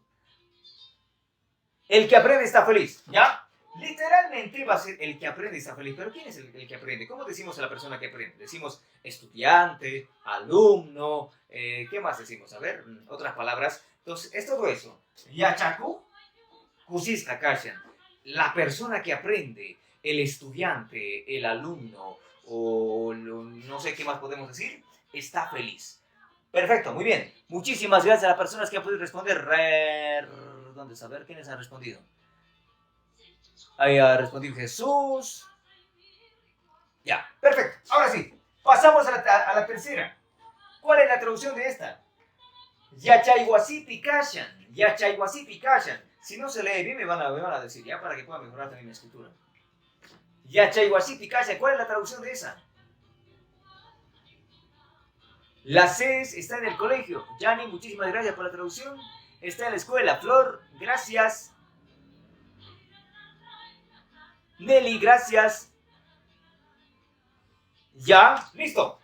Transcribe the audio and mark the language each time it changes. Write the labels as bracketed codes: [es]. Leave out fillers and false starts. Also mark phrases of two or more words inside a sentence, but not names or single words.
[es] El que aprende está feliz. ¿Ya? Literalmente va a ser el que aprende está feliz. Pero ¿quién es el que aprende? ¿Cómo decimos a la persona que aprende? Decimos estudiante, alumno, ¿qué más decimos? A ver, otras palabras. Entonces, es todo eso. [qu] Yachaku, kusista kashan. [es] La persona que aprende, el estudiante, el alumno, o no sé qué más podemos decir, está feliz. Perfecto, muy bien. Muchísimas gracias a las personas que han podido responder. ¿Dónde saber quiénes han respondido? Ahí ha respondido Jesús. Ya, perfecto. Ahora sí, pasamos a la tercera. ¿Cuál es la traducción de esta? [qu] Yachayhuasipi kashan. Yachayhuasipi kashan. [es] Si no se lee bien, me van a decir, ya, para que pueda mejorar también mi escritura. [qu] Yachayhuasipi kashan. [es] ¿Cuál es la traducción de esa? La C está en el colegio. Yani, muchísimas gracias por la traducción. Está en la escuela. Flor, gracias. Nelly, gracias. Ya, listo.